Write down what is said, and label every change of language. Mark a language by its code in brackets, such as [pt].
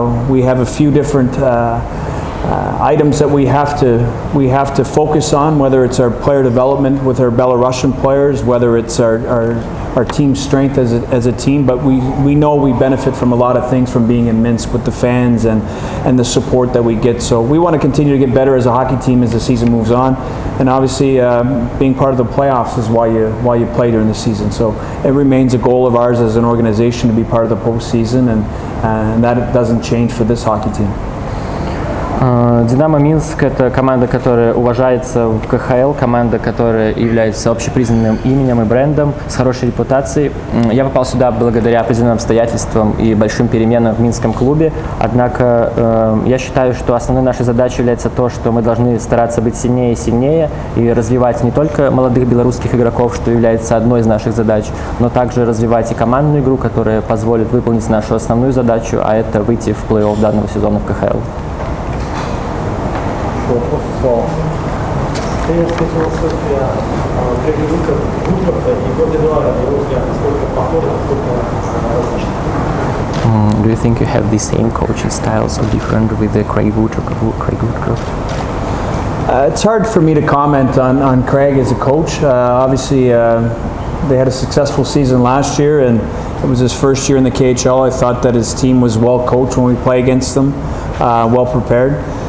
[en] We have a few different items that we have to focus on, whether it's our player development with our Belarusian players, whether it's our team strength as a team, but we know we benefit from a lot of things from being in Minsk with the fans and the support that we get. So we want to continue to get better as a hockey team as the season moves on, and obviously being part of the playoffs is why you play during the season. So it remains a goal of ours as an organization to be part of the postseason, and that doesn't change for this hockey team. [ru] Динамо Минск – это команда, которая уважается в КХЛ, команда, которая является общепризнанным именем и брендом, с хорошей репутацией. Я попал сюда благодаря определенным обстоятельствам и большим переменам в минском клубе, однако я считаю, что основной нашей задачей является то, что мы должны стараться быть сильнее и сильнее и развивать не только молодых белорусских игроков, что является одной из наших задач, но также развивать и командную игру, которая позволит выполнить нашу основную задачу, а это выйти в плей-офф данного сезона в КХЛ. Вопрос слова. Тренер философия тренера Вутрата и Горди Дуайера, насколько похожа, насколько различна? [en] Do you think you have the same coaching styles or different with the Craig Woodcroft? It's hard for me to comment on Craig as a coach. Obviously, they had a successful season last year, and it was his first year in the KHL. I thought that his team was well coached when we play against them, well prepared.